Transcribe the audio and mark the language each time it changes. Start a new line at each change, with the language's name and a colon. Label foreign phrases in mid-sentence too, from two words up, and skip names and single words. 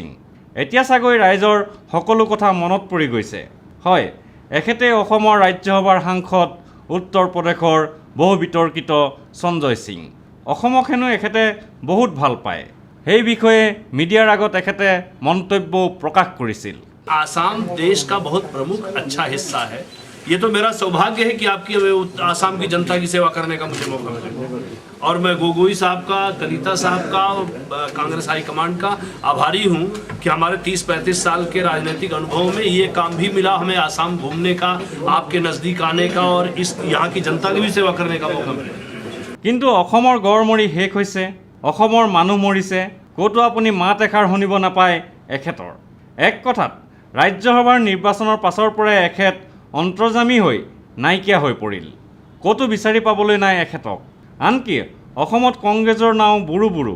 Assamese: এতিয়া চাগৈ ৰাইজৰ সকলো কথা মনত পৰি গৈছে। হয়, এখেতেই অসমৰ ৰাজ্যসভাৰ সাংসদ উত্তৰ প্ৰদেশৰ বহু বিতৰ্কিত সঞ্জয় সিং। অসমক হেনো এখেতে বহুত ভাল পায়। সেই বিষয়ে মিডিয়াৰ আগত এখেতে মন্তব্যও প্ৰকাশ কৰিছিল।
Hindi: आसाम देश का बहुत प्रमुख अच्छा हिस्सा है। ये तो मेरा सौभाग्य है कि आपकी आसाम की जनता की सेवा करने का मुझे मौका मिले और मैं गोगोई साहब का, कलिता साहब का और कांग्रेस हाईकमांड का आभारी हूँ कि हमारे 30-35 साल के राजनीतिक अनुभव में ये काम भी मिला हमें आसाम घूमने का, आपके नज़दीक आने का और इस यहाँ की जनता की भी सेवा करने का मौका मिले।
Assamese: কিন্তু অসমৰ গড় মৰি শেষ হৈছে, অসমৰ মানুহ মৰিছে, ক'তো আপুনি মাত এষাৰ শুনিব নাপায় এখেতৰ। এক কথাত ৰাজ্যসভাৰ নিৰ্বাচনৰ পাছৰ পৰাই এখেত অন্তৰ্যামী হৈ নাইকিয়া হৈ পৰিল। ক'তো বিচাৰি পাবলৈ নাই এখেতক। আনকি অসমত কংগ্ৰেছৰ নাও বুৰু বুৰু।